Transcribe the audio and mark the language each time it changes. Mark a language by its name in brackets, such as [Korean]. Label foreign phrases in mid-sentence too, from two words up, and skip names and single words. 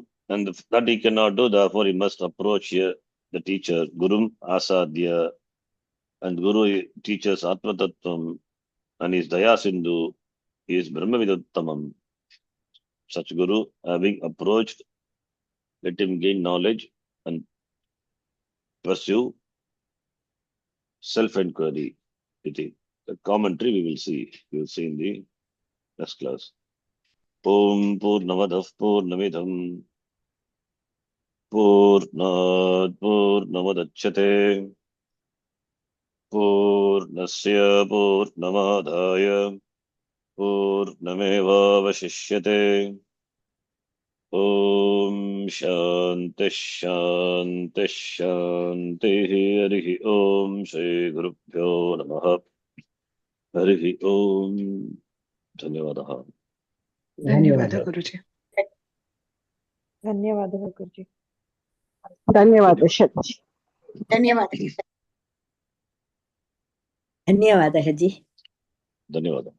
[English] And that he cannot do, therefore he must approach here the teacher, [Sanskrit] गुरुम् असाध्य, [English] and Guru teaches [Sanskrit] आत्म तत्त्वम्, [English] and is [Sanskrit] दया सिन्धु, [English] he is Brahmaviduttamam. Such Guru, having approached, let him gain knowledge and pursue self-inquiry. The commentary we will see in the next class. [Sanskrit] ॐ पूर्णमदः पूर्णमिदं पूर्णात् पूर्णमुदच्यते पूर्णस्य पूर्णमादाय पूर्णमेवावशिष्यते. ॐ शान्तिः शान्तिः शान्तिः. हरिः ॐ श्री गुरुभ्यो नमः. हरिः ॐ। धन्यवादः. [Kannada] ಧನ್ಯವಾದ ಗುರುಜಿ. ಧನ್ಯವಾದಗಳು ಗುರುಜಿ. ಧನ್ಯವಾದ ಶಚಿ. ಧನ್ಯವಾದ. ಧನ್ಯವಾದ ಅಜ್ಜಿ. ಧನ್ಯವಾದ.